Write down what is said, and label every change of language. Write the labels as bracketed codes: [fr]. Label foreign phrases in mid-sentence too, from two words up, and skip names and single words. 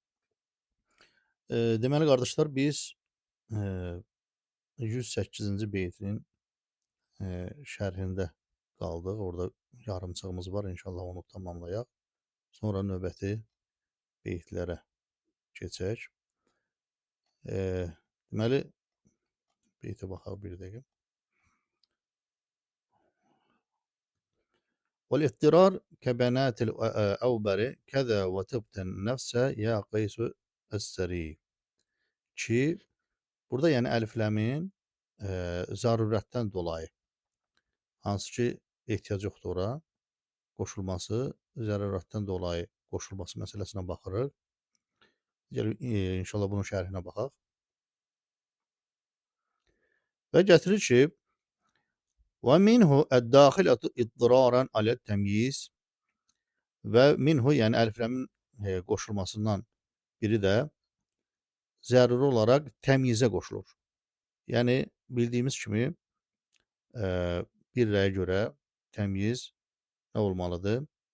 [az] Deməli qardaşlar biz 108-ci beytin şərhində qaldıq. Orada yarımçığımız var. İnşallah onu tamamlayaq. Sonra növbəti beytlərə keçək. Deməli beytə baxaq bir dəqiqə. [ar] وَالْاِضْطِرَارِ كَبَنَاتِ الْاَوْبَرِ كَذَا وَتِبْتَ النَّفْسَ يَا قَيْسُ السَّرِي [az] ki, burada yəni əlifləmin zərurətdən dolayı, hansı ki ehtiyac yoxdur ora, qoşulması, zərurətdən dolayı qoşulması məsələsinə baxırıq. Gəlin, inşallah bunun şərhinə baxaq. Və gətirir ki, [ar] وَمِنْهُ الدَّاخِلَةُ اِضْضِرَارًا عَلَى التَّمْيِيزِ [az] və minhu yəni əlifləmin qoşulmasından biri də zəruri olaraq təmyizə qoşulur. Yəni bildiyimiz kimi bir rəyə görə təmyiz nə olmalıdır?